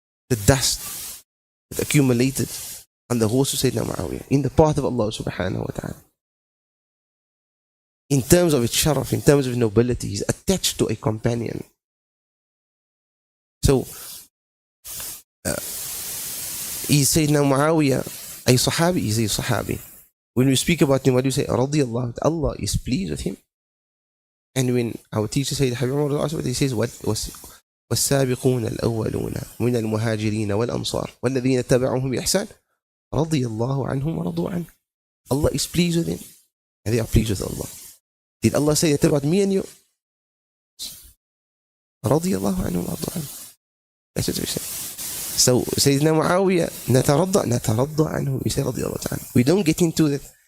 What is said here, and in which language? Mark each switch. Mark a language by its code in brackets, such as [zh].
[en] The dust that accumulated on the horse of Sayyidina Muawiyah in the path of Allah subhanahu wa ta'ala, in terms of its sharaf, in terms of nobility, he's attached to a companion. So, is Sayyidina Muawiyah a Sahabi? He's a Sahabi. When we speak about him, what do you say? Radiyallahu, Allah is pleased with him. And when our teacher Sayyid Haib, he says, what was [ar] والسابقون الأولون من المهاجرين والأنصار والذين تبعهم بإحسان رضي الله عنهم ورضوا عنه. [en] Allah is pleased with him and they are pleased with Allah. Did Allah say that about me and you? [ar] رضي الله عنهم ورضوا عنه. [en] That's what we say. So Sayyidina Muawiyah [ar] نترضى عنه. [en] We say [ar] رضي الله عنه. [en] We don't get into that.